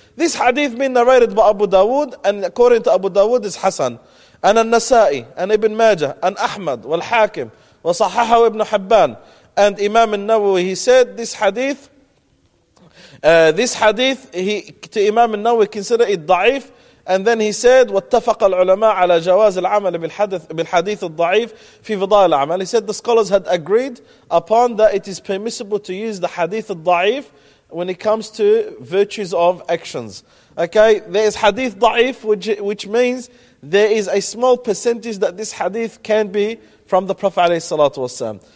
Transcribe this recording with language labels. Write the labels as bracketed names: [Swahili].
[English] This hadith been narrated by Abu Dawood, and according to Abu Dawood is Hassan, and al-Nasa'i, and Ibn Majah, and Ahmad, wal-Hakim, wa-Sahahahu ibn Hibban, and Imam al-Nawawi, he said this hadith, to Imam al-Nawawi, consider it da'if. And then he said, [Arabic] وَاتَّفَقَ الْعُلَمَاءَ عَلَى جَوَازِ الْعَمَلِ بِالْحَدِيثِ الضَّعِيفِ فِي فِضَاءِ الْعَمَلِ. [English] He said, the scholars had agreed upon that it is permissible to use the hadith al-da'if when it comes to virtues of actions. Okay, there is hadith da'if, which means there is a small percentage that this hadith can be from the Prophet alayhi salatu wasalam.